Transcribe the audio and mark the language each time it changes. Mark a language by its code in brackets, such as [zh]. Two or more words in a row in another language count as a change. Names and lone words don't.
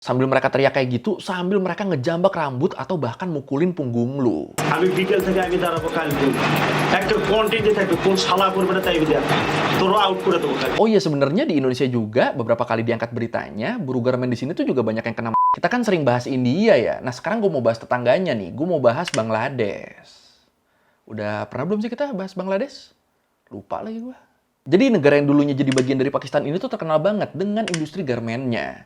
[id] Sambil mereka teriak kayak gitu, sambil mereka ngejambak rambut atau bahkan mukulin punggung lu. [bn] আমি বিকেল থেকে আমি দাঁড়াবো কালকে একটা কন্টেন্টে থাকবে কোন শালা করবে না তাই বিদ্যা তোর আউট করে দেবো কালকে [id] Oh iya, sebenarnya di Indonesia juga beberapa kali diangkat beritanya, buruh garmen di sini tuh juga banyak yang kena. Kita kan sering bahas India ya. Nah, sekarang gue mau bahas tetangganya nih. Gue mau bahas Bangladesh. Udah pernah belum sih kita bahas Bangladesh? Lupa lagi gue. Jadi negara yang dulunya jadi bagian dari Pakistan ini tuh terkenal banget dengan industri garmennya.